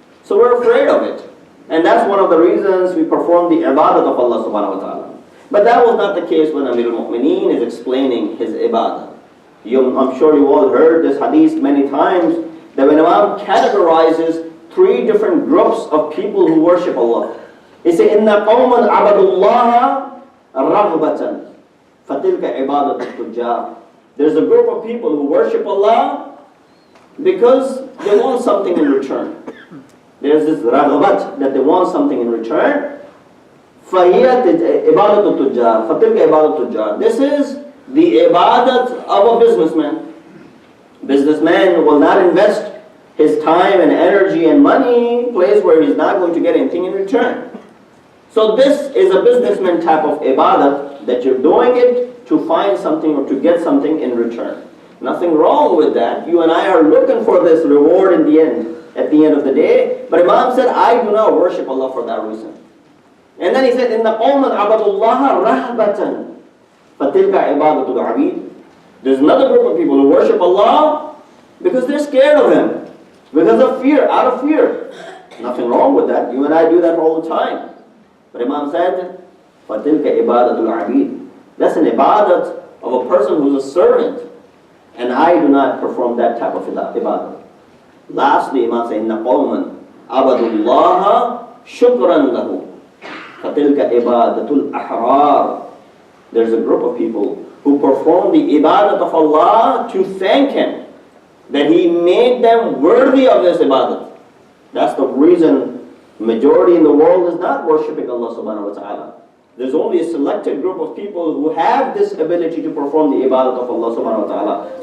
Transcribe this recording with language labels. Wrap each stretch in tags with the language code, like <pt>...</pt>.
<en>So we're afraid of it. And that's one of the reasons we perform the ibadat of Allah subhanahu wa ta'ala. But that was not the case when Amir al-Mu'mineen is explaining his ibadah. I'm sure you all heard this hadith many times, that when Imam categorizes 3 different groups of people who worship Allah. He says,</en> <ar>إِنَّ قَوْمًا عَبَدُوا اللَّهَ رَغْبَةً فَتِلْكَ عِبَادَةُ التُّجَّارِ.</ar> <en>There's a group of people who worship Allah because they want something in return. There's this raghabat, that they want something in return.</en> <ar>فَهِيَ عِبَادَةُ التُّجَّارِ فَتِلْكَ عِبَادَةُ التُّجَّارِ.</ar> <en>This is the ibadat of a businessman. Businessman will not invest his time and energy and money in a place where he's not going to get anything in return. So this is a businessman type of ibadat, that you're doing it to find something or to get something in return. Nothing wrong with that. You and I are looking for this reward in the end, at the end of the day. But Imam said, I do not worship Allah for that reason. And then he said,</en> <ar>إِنَّ قَوْمًا عَبَدُوا اللَّهَ رَهْبَةً فَتِلْكَ عِبَادَةُ الْعَبِيدِ.</ar> <en>There's another group of people who worship Allah because they're scared of Him. Because of fear, out of fear. Nothing wrong with that. You and I do that all the time. But Imam said,</en> <ar>فَتِلْكَ عِبَادَةُ الْعَبِيدِ.</ar> <en>That's an ibadat of a person who's a servant. And I do not perform that type of ibadat. Lastly, Imam said,</en> <ar>إِنَّ قَوْمًا عَبَدُوا اللَّهَ شُكْرًا لَهُ فَتِلْكَ عِبَادَةُ الْأَحْرَارِ.</ar> <en>There's a group of people who perform the ibadat of Allah to thank Him that He made them worthy of this ibadat. That's the reason majority in the world is not worshipping Allah subhanahu wa ta'ala. There's only a selected group of people who have this ability to perform the ibadat of Allah subhanahu wa ta'ala.</en>